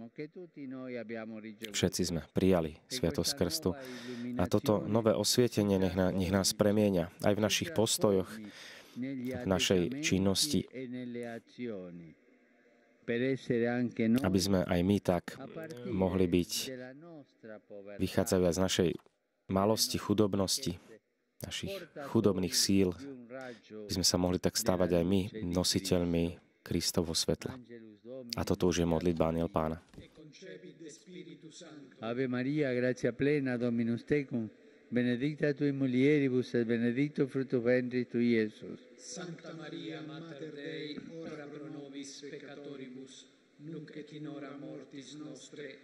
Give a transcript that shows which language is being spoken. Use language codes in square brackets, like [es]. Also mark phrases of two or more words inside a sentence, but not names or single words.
[sk] Všetci sme prijali sviatosť krstu a toto nové osvietenie nech nás premieňa aj v našich postojoch, v našej činnosti, aby sme aj my tak mohli byť, vychádzajú aj z našej malosti, chudobnosti, našich chudobných síl, by sme sa mohli tak stávať aj my nositeľmi Kristovho svetla. A toto už je modlitba Anjel Pána. [la] Ave Maria, gratia plena, Dominus tecum, benedicta tui mulieribus et benedictus fructus ventris tui, Iesus. Sancta Maria, Mater Dei, ora pro nobis peccatoribus, nunc et in hora mortis nostre.